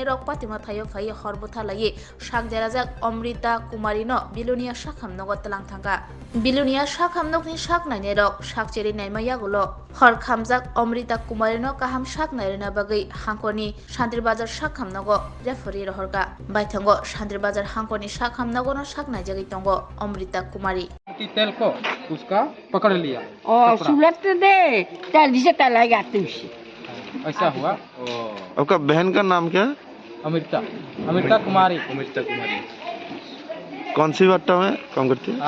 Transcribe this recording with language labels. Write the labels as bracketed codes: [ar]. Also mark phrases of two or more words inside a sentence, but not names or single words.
[trp] रक पातिमा थायो फायो हरबथा लायै सागदेराजाक अमृता कुमारी न बिलुनिया साखाम नगत तलांथांगा बिलुनिया साखाम नगनि साकनायनि रक साकचेरि नायमा यागुलो हर खामजाक अमृता कुमारी न काहाम साक नायरना बागै हांखनि शान्तिर बाजार साखाम नगो रेफरी रहरगा बायथंगो शान्तिर बाजार हांखनि साखाम नगो न साक नायजगै तंगो अमृता कुमारी [hi] तेल को उसका पकड़ लिया और सुलत दे जल्दी से तलाई जाती उसे ऐसा हुआ। आपका बहन का नाम क्या है? अमृता अमृता कुमारी कौन सी भट्टा में काम करती है?